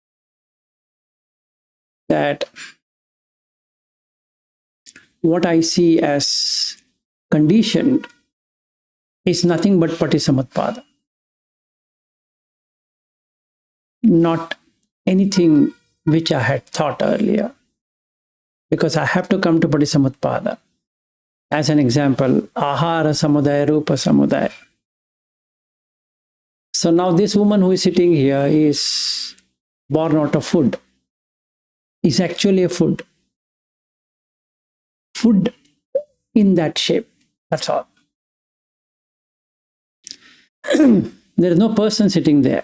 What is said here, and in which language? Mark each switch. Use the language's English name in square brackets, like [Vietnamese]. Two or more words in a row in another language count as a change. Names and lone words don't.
[English] That what I see as conditioned is nothing but Patisamutpada. Not anything which I had thought earlier. Because I have to come to Patisamutpada. As an example, [Pali] Ahara samudaya, rupa samudaya. [English] So now this woman who is sitting here is born out of food. Is actually a food. Food in that shape. That's all. There is no person sitting there.